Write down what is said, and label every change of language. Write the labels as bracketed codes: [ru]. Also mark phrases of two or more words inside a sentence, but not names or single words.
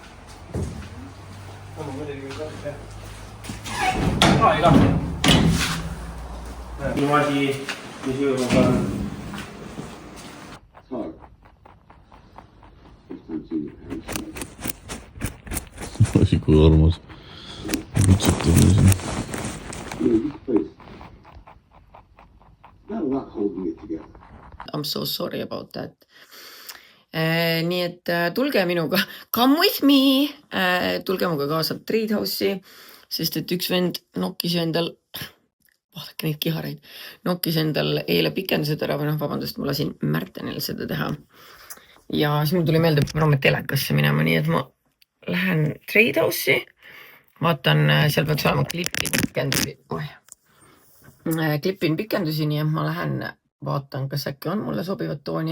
[et] On muidugi kasvab jah. Ei lahti. Niimoodi, mis jõudnud on. Asi kui armas. Vitsutame siin. [en] I'm so sorry about that. [et] Nii et tulge minuga, [en] come with me, [et] tulge minuga kaasa Treehouse'i, sest et üks vend nokkis endal, vaadake neid kihareid, nokkis endal eile pikendused ära või vabandust, ma lasin Märtenil seda teha. Ja siis mul tuli meelde, et ma peame telekasse minema, nii et ma lähen Treehouse'i, vaatan, seal peaks olema klipin pikendusi, nii et ma lähen vaatan, kas äkki on mulle sobivat tooni.